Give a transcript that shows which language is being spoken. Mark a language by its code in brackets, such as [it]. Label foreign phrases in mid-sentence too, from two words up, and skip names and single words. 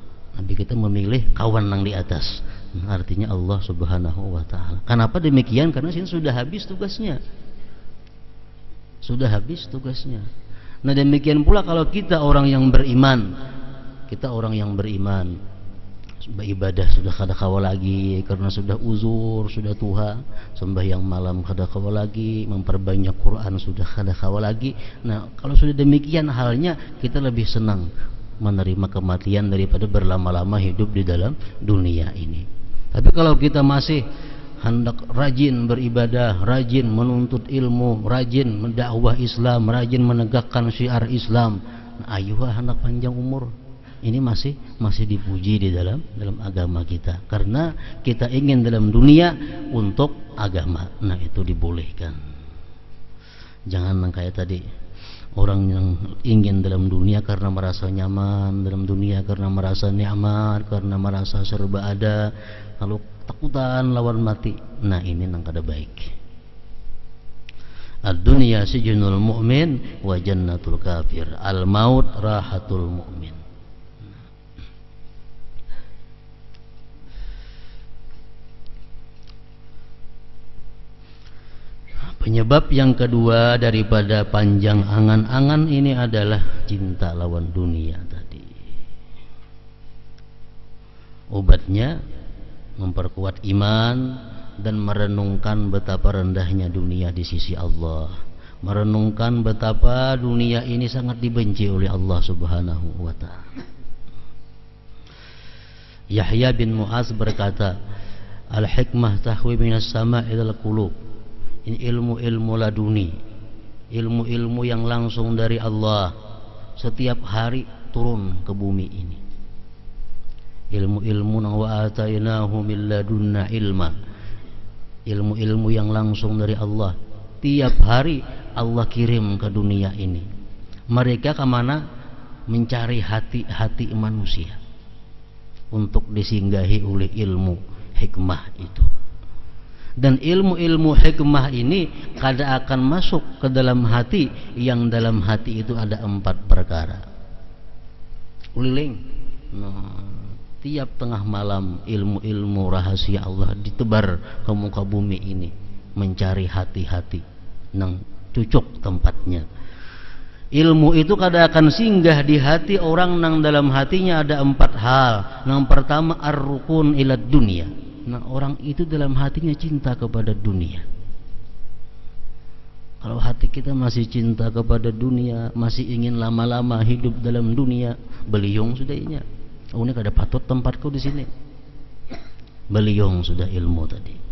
[bjn] Nabi kita memilih kawan yang di atas. Nah, artinya Allah [ar] سبحانه وتعالى. [bjn] Kenapa demikian? Karena sini sudah habis tugasnya. Sudah habis tugasnya. Nah, demikian pula kalau kita orang yang beriman, beribadah sudah kada kawal lagi karena sudah uzur, sudah tua, sembahyang malam kada kawal lagi, memperbanyak Quran sudah kada kawal lagi. Nah, kalau sudah demikian halnya, kita lebih senang menerima kematian daripada berlama-lama hidup di dalam dunia ini. Tapi kalau kita masih hendak rajin beribadah, rajin menuntut ilmu, rajin mendakwah Islam, rajin menegakkan syiar Islam, nah, ayuh hendak panjang umur. Ini masih dipuji di dalam agama kita, karena kita ingin dalam dunia untuk agama. Nah, itu dibolehkan. Jangan kayak tadi, orang yang ingin dalam dunia karena merasa nyaman, dalam dunia karena merasa nikmat, karena merasa serba ada, lalu takutan lawan mati. Nah, ini nang kada baik. [ar] الدنيا سجن المؤمن وجنة الكافر. الموت راحة المؤمن. [bjn] Penyebab yang kedua daripada panjang angan-angan ini adalah cinta lawan dunia tadi. Obatnya memperkuat iman dan merenungkan betapa rendahnya dunia di sisi Allah, merenungkan betapa dunia ini sangat dibenci oleh Allah [ar] سبحانه وتعالى. Yahya bin Mu'az berkata, الحكمة تهوي من السماء إلى القلوب. [bjn] Ini ilmu-ilmu laduni, ilmu-ilmu yang langsung dari Allah, setiap hari turun ke bumi ini. Ilmu-ilmu nang [ar] وآتيناه من لدنا علما, [bjn] ilmu-ilmu yang langsung dari Allah, tiap hari Allah kirim ke dunia ini. Mereka kemana? Mencari hati-hati manusia untuk disinggahi oleh ilmu hikmah itu. Dan ilmu-ilmu hikmah ini kada akan masuk ke dalam hati, yang dalam hati itu ada 4 perkara. Uliling. Nah, tiap tengah malam ilmu-ilmu rahasia Allah ditebar ke muka bumi ini, mencari hati-hati nang cucuk tempatnya. Ilmu itu kada akan singgah di hati orang nang dalam hatinya ada 4 hal. Yang pertama, [ar] الركون إلى الدنيا. [bjn] Nah, orang itu dalam hatinya cinta kepada dunia. Kalau hati kita masih cinta kepada dunia, masih ingin lama-lama hidup dalam dunia, beliung sudah inya. Oh, ini kada patut tempatku di sini. Beliung sudah ilmu tadi.